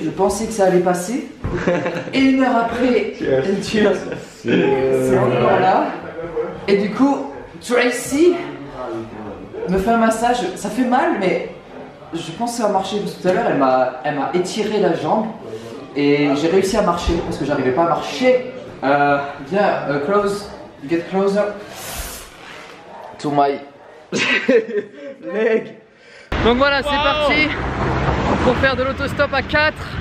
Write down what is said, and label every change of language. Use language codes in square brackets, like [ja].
[fr] Je pensais que ça allait passer. Et une heure après, c'est encore là. Et du coup, Tracy me fait un massage. Ça fait mal, mais je pense que ça va marcher. Parce que tout à l'heure, elle m'a étiré la jambe. Et j'ai réussi à marcher parce que j'arrivais pas à marcher. Viens, [en] close, get closer to my leg. [fr] Donc voilà, c'est parti pour faire de l'autostop à 4.